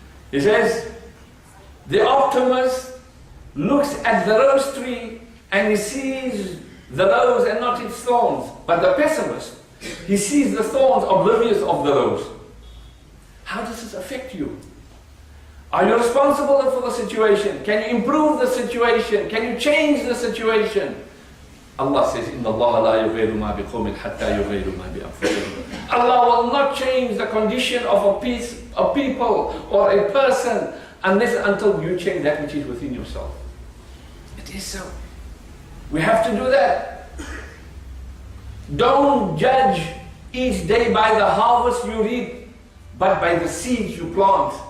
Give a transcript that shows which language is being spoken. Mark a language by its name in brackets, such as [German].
[English] He says, the optimist looks at the rose tree and he sees the rose and not its thorns. But the pessimist, he sees the thorns oblivious of the rose. How does this affect you? Are you responsible for the situation? Can you improve the situation? Can you change the situation? Allah says, [Arabic] إِنَّ اللَّهَ لَا يُغَيْرُ مَا بِقَوْمٍ حَتَّى يُغَيْرُ مَا بِأَنفُسِهِمْ. [English] Allah will not change the condition of a people or a person until you change that which is within yourself. It is so. We have to do that. Don't judge each day by the harvest you reap, but by the seeds you plant.